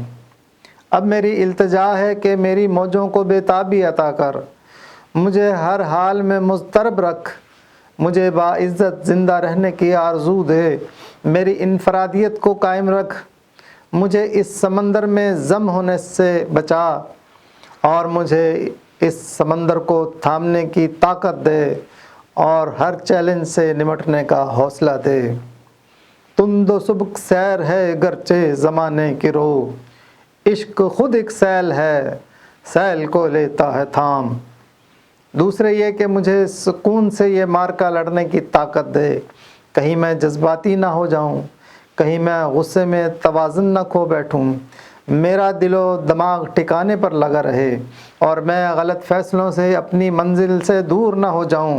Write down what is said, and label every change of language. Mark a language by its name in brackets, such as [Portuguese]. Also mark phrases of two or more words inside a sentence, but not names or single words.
[Urdu] اب میری التجا ہے کہ میری موجوں کو بے تابی عطا کر، مجھے ہر حال میں مضطرب رکھ، مجھے باعزت زندہ رہنے کی آرزو دے، میری انفرادیت کو قائم رکھ، مجھے اس سمندر میں ضم ہونے سے بچا، اور مجھے اس سمندر کو تھامنے کی طاقت دے اور ہر چیلنج سے نمٹنے کا حوصلہ دے۔ تند و سبک سیر ہے گرچہ زمانے کی رو، عشق خود ایک سیل ہے سیل کو لیتا ہے تھام۔ دوسرے یہ کہ مجھے سکون سے یہ مارکا لڑنے کی طاقت دے، کہیں میں جذباتی نہ ہو جاؤں، کہیں میں غصے میں توازن نہ کھو بیٹھوں، میرا دل و دماغ ٹھکانے پر لگا رہے اور میں غلط فیصلوں سے اپنی منزل سے دور نہ ہو جاؤں۔